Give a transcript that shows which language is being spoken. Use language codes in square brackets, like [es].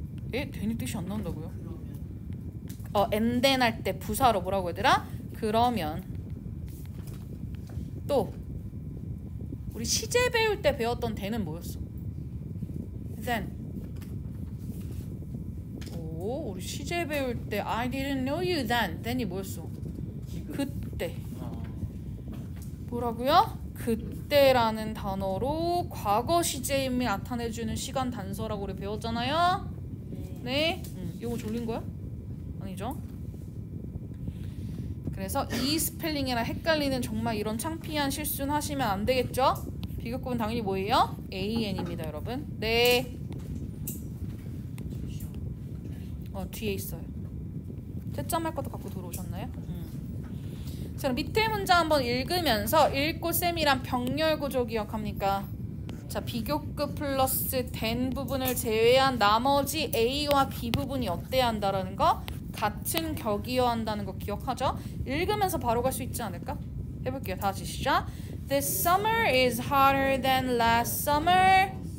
[ko] then이 뜻이 안 나온다고요? and then 할 때 부사로 뭐라고 얘들아? 그러면. 또 우리 시제 배울 때 배웠던 then은 뭐였어? [en] then. [ko] 우리 시제 배울 때 [en] I didn't know you then. [ko] then이 뭐였어? 그때. 뭐라고요? 그때라는 단어로 과거 시제임을 나타내주는 시간 단서라고 우리 배웠잖아요. 네. 이거 졸린 거야? 아니죠? 그래서 이 스펠링이랑 헷갈리는 정말 이런 창피한 실수는 하시면 안 되겠죠? 비교급은 당연히 뭐예요? AN입니다, 여러분. 네. 뒤에 있어요. 채점할 것도 갖고 들어오셨나요? 자, 그럼 밑에 문장 한번 읽으면서 읽고 쌤이랑 병렬 구조 기억합니까? 자, 비교급 플러스 then 부분을 제외한 나머지 A와 B 부분이 어때야 한다라는 거, 같은 격이어야 한다는 거 기억하죠? 읽으면서 바로 갈 수 있지 않을까? 해볼게요. 다시 시작. [en] This summer is hotter than last summer.